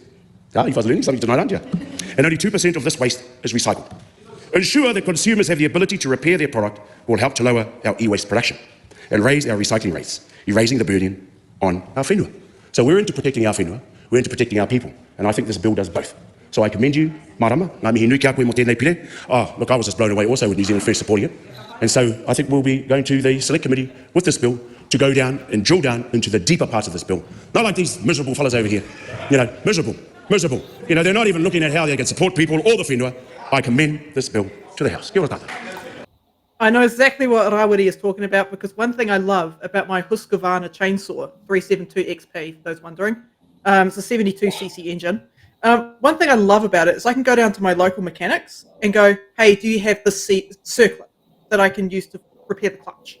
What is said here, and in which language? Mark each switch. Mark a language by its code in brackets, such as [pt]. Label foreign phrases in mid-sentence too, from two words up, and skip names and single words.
[en] You guys are learning something tonight, aren't you? And only 2% of this waste is recycled. Ensure that consumers have the ability to repair their product will help to lower our e-waste production and raise our recycling rates, erasing the burden on our whenua. So we're into protecting our whenua, we're into protecting our people, and I think this bill does both. So I commend you, [mi] Marama, ngā mihi nui kia koe mo tēnei pire. [en] Look, I was just blown away also with New Zealand First supporting it. And so I think we'll be going to the select committee with this bill to go down and drill down into the deeper parts of this bill. Not like these miserable fellas over here, miserable. They're not even looking at how they can support people or the whenua. I commend this bill to the House. [mi] Kia ora tātou. [en] I know exactly what Rawiri is talking about because one thing I love about my Husqvarna chainsaw 372 XP, for those wondering, it's a 72cc engine. One thing I love about it is I can go down to my local mechanics and go, hey, do you have this circlet that I can use to repair the clutch?